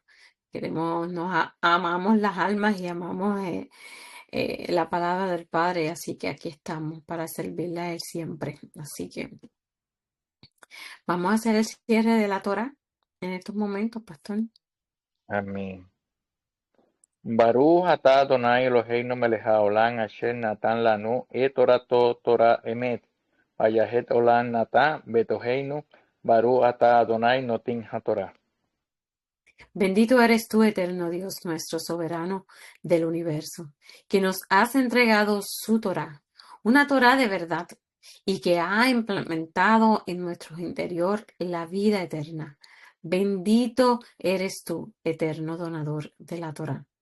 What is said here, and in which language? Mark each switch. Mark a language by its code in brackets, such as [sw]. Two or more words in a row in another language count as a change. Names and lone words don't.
[es] Amamos las almas y amamos la palabra del Padre, así que aquí estamos para servirle a Él siempre. Así que vamos a hacer el cierre de la Torah en estos momentos, pastor. Amén. [he] ברוך אתה אדני אלהינו מלך העולם אשר נתן לנו את תורתו תורת אמת וחיי עולם נטע בתוכנו ברוך אתה אדני נותן התורה. [es] Bendito eres tú, eterno Dios, nuestro soberano del universo, que nos has entregado su Torah, una Torah de verdad, y que ha implementado en nuestro interior la vida eterna. Bendito eres tú, eterno donador de la Torah.